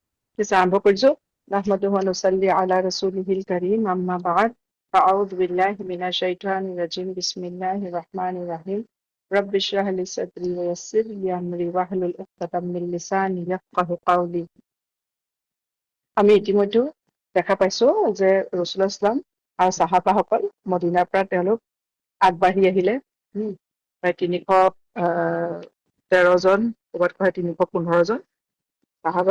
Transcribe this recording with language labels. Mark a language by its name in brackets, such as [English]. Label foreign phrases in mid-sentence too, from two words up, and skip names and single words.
[Assamese] পিছে আৰম্ভ কৰিছো। [Arabic] نحمده ونصلي على رسوله الكريم، أما بعد. أعوذ بالله من الشيطان الرجيم. بسم الله الرحمن الرحيم. رب اشرح لي صدري ويسر لي أمري واحلل عقدة من لساني يفقهوا قولي. [Assamese] আমি ইতিমধ্যে দেখা পাইছো যে ৰাসূলুল্লাহ ইছলাম আৰু সাহাবাসকল মদিনাৰ পৰা তেওঁলোক আগবাঢ়ি আহিলে। প্ৰায় 313 জন, ক'ৰবাত কয় 315 জন সাহাবা।